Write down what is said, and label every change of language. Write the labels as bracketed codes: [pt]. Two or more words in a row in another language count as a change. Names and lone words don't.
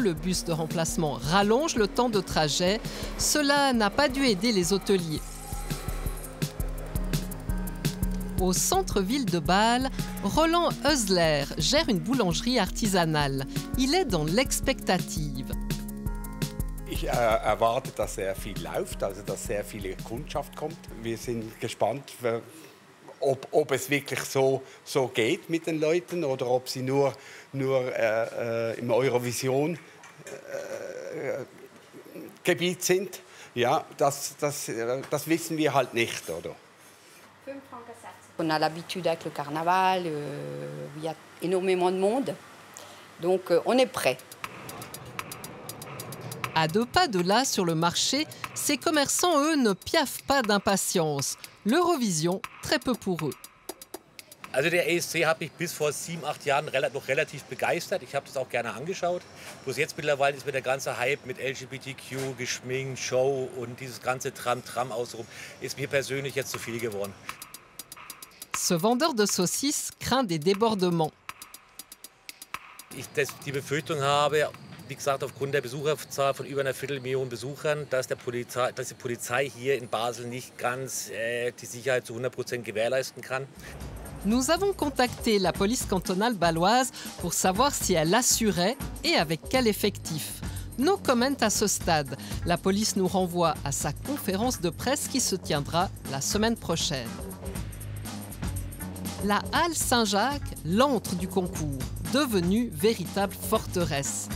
[fr] Le bus de remplacement rallonge le temps de trajet. Cela n'a pas dû aider les hôteliers. Au centre-ville de Bâle, Roland Hösler gère une boulangerie artisanale. Il est dans l'expectative. [de] Ich erwarte, dass sehr viel läuft, also dass sehr viele Kundschaft kommt. Wir sind gespannt, ob es wirklich so geht mit den Leuten oder ob sie nur im Eurovision-Gebiet sind. Ja, das wissen wir halt nicht, oder? [fr] On a l'habitude avec le carnaval, il y a énormément de monde, donc on est prêt. À 2 pas de là, sur le marché, ces commerçants, eux, ne piaffent pas d'impatience. L'Eurovision, très peu pour eux. [de] Also der ESC hat mich bis vor 7-8 Jahren noch relativ begeistert. Ich habe das auch gerne angeschaut. Bloß jetzt mittlerweile ist mir der ganze Hype mit LGBTQ, geschminkt, Show und dieses ganze Tram-Tram außenrum, ist mir persönlich jetzt zu viel geworden. [fr] Ce vendeur de saucisses craint des débordements. [de] Ich die Befürchtung habe, wie gesagt, aufgrund der Besucherzahl von über einer Viertelmillion Besuchern, dass die Polizei hier in Basel nicht ganz die Sicherheit zu 100% gewährleisten kann. [fr] Nous avons contacté la police cantonale bâloise pour savoir si elle assurait et avec quel effectif. [en] No comment [fr] à ce stade. La police nous renvoie à sa conférence de presse qui se tiendra la semaine prochaine. La Halle Saint-Jacques, l'antre du concours, devenue véritable forteresse.